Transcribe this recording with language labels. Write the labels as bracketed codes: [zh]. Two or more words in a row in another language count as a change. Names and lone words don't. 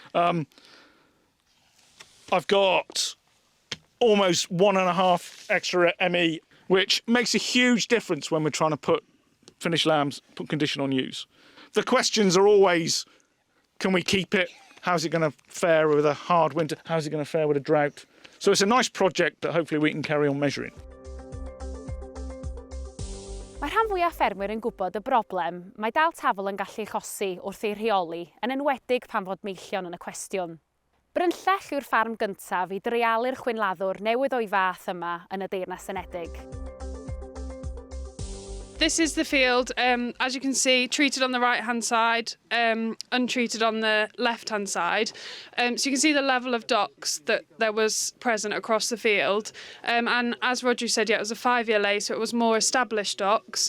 [en] I've got almost 1.5 extra ME, which makes a huge difference when we're trying to put finished lambs, put condition on ewes. The questions are always, can we keep it? How's it going to fare with a hard winter? How's it going to fare with a drought? So it's a nice project that hopefully we can carry on measuring. [cy] Mae rhan fwyaf ffermwyr yn gwybod y broblem mae dail tafol yn gallu achosi wrth ei reoli, yn enwedig pan fod meillion yn y cwestiwn. Brynllell yw'r ffarm gyntaf i dreialu'r chwynladdwr newydd o'i fath yma yn y Deyrnas Unedig. [en] This is the field, as you can see, treated on the right-hand side, untreated on the left-hand side. So you can see the level of docks that there was present across the field. And as Roger said, it was a 5-year lay, so it was more established docks.